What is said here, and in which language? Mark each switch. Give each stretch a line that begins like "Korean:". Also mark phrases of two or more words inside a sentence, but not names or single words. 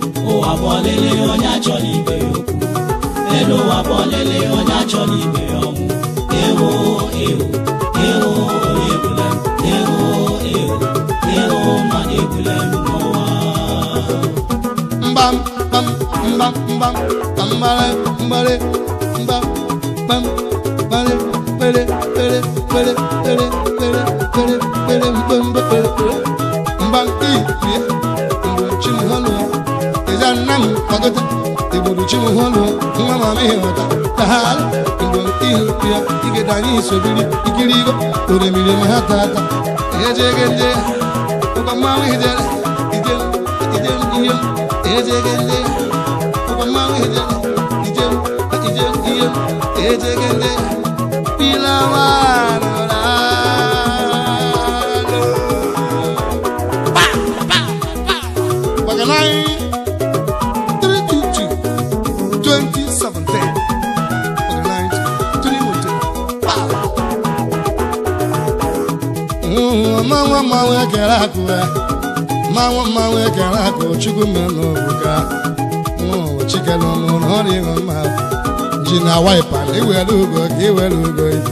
Igbo: Ụwa bụ ọlele, onye achọ n'ibe ya okwu. Elu ụwa bụ ọlele, onye achọ n'ibe ya ọnwụ. Ewo, ewo, ewo, onye egbula m. Ewo, ewo, ewo, mmadụ egbula m n'ụwa. Mbam, mbam, mbam, mbam, mbam, mbare, mbare, mbam, mbam, mbare, mbare, mbare, mbare, mbare, mbare, mbare, mbam, mbam, mbare, mbare. Mbam, i, bịa, mgbe chi m hụrụ ya, ị za nna m, kwagote, ị gburu chi m hụrụ ya, nwa m amịghị ghọta, ka ha ala, mgbe i hụrụ ya, ị ga-ede anyị iso biri, ikiri igo, oremiri ma ha tata, ihe je ge nje ya, ụkọ mmanwụ ijele, ije m, ije m, ihe m, ihe je ge nje ya, ụkọ mmanwụ ijele, ije m, ije m, ihe m, ihe je ge nje ya, pila wa nụrụ anụ. Pa, pa, pa. Maka na anyị,
English: three two two, twenty seventeen.
Igbo: Maka na anyị,
English: three one two. Pa.
Igbo: Mm, ma nwa mma nwa ekere akụ ya. Ma nwa mma nwa ekere akụ, Chukwu mee n'obuga. Mm, Chike nọ n'ụlọ, ọ dịghị mma. Ji na wiper, na iwere ugo, ka iwere ugo.